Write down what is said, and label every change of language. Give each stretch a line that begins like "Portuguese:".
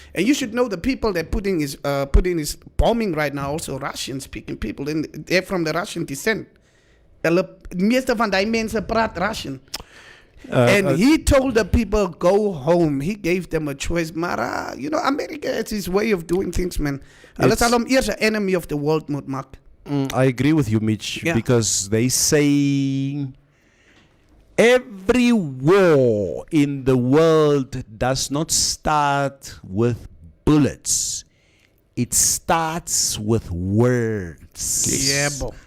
English: And you should know the people that Putin is bombing right now, also Russian-speaking people. And they're from the Russian descent.
Afrikaans: Meeste van die mensen praat
English: Russian. And he told the people, go home. He gave them a choice. Maar, America, it's his way of doing things, man.
Afrikaans: Hulle sal hom eers 'n
English: enemy of the world
Afrikaans: moet maak.
English: I agree with you, Mitch, Yeah. because they say every war in the world does not start with bullets. It starts with words. Yeah, bo.